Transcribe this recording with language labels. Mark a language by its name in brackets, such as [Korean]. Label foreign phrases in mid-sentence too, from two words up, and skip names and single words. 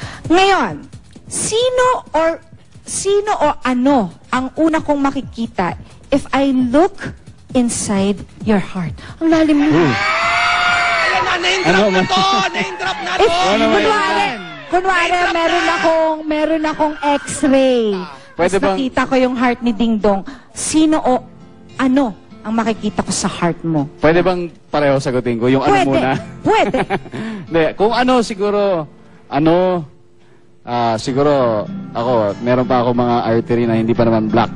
[Filipino] Ngayon, sino o ano ang una kong makikita [English] if I look inside your heart? [Filipino] Ang lalim mo. Ayan na, name-drop na to! Name-drop na to! Kunwari, meron akong x-ray. Pwede Tapos nakita ko yung heart ni Ding Dong. Sino o ano ang makikita ko sa heart mo? Pwede bang pareho sagutin ko? Yung ano muna? Pwede. Hindi, kung ano siguro, siguro ako, meron pa ako mga artery na hindi pa naman black.